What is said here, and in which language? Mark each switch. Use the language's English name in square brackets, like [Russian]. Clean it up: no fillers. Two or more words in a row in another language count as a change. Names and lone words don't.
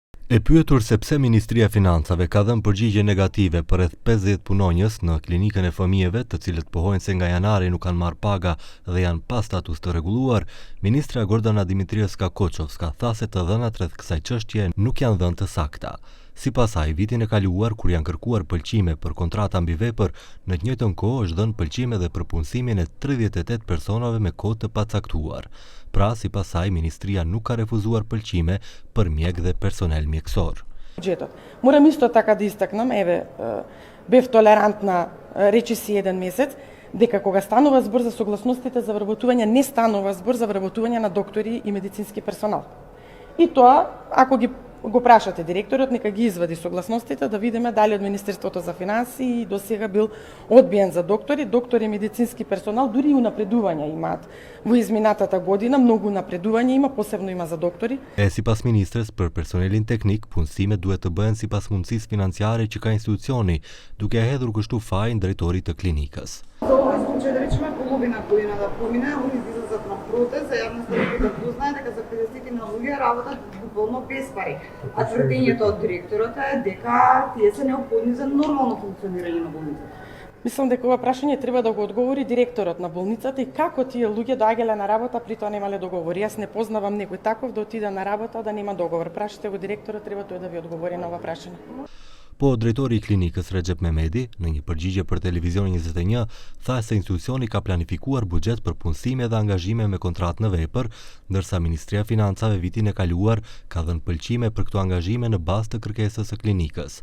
[Albanian] E pyetur se pse Ministria e Financave ka dhënë përgjigje negative për rreth 50 punonjës në klinikën e fëmijëve, të cilët pohojnë se nga janari nuk kanë marrë paga dhe janë pa status të rregulluar, ministra Gordana Dimitrievska Koçovska tha se të dhënat rreth kësaj çështje nuk janë dhënë të sakta. Sipas saj, vitin e kaluar kur janë kërkuar pëlqime për kontrata mbi vepër, në të njëjtën kohë është dhënë pëlqime dhe për punësimin e 38 personave me kohë të pacaktuar. Pra, sipas saj, ministria nuk ka refuzuar pëlqime për mjek dhe personel mjekësor. [Macedonian] Морам исто така да истакнам, бев толерантна речиси еден месец, дека кога станува збор за согласностите за вработување, не станува збор за вработување на доктори и медицински персонал. И тоа, ако го прашате директорот, нека ги извади согласностите да видиме дали од Министерството за финансии до сега бил одбиен за доктори и медицински персонал, дури и унапредувања имаат. Во изминатата година многу напредување има, посебно има за доктори. [Albanian] Sipas ministres, për personelin teknik, punësimet duhet të bëhen sipas mundësisë financiare që ka institucioni, duke hedhur kështu fajin drejtorit të klinikës. [Macedonian] За овој случај, да речеме, половина година да помине, они излезат на протест, за јавноста да дознае дека за 50 луѓе работат буквално без пари. А тврдењето од директорот е дека тие се неопходни за нормално функционирање на болницата. Мислам дека ова прашање треба да го одговори директорот на болницата и како тие луѓе доаѓале на работа, при тоа немале договори. Јас не познавам некој таков да отиде на работа да нема договор. Прашате го директорот, треба тој да ви одговори на ова прашање. [Albanian] Po drejtori i klinikës Recep Mehmeti, në një përgjigje për Televizion 21, tha se institucioni ka planifikuar buxhet për punësime dhe angazhime me kontratë në vepër, ndërsa Ministria e Financave vitin e kaluar ka dhënë pëlqime për këto angazhime në bazë të kërkesës së klinikës.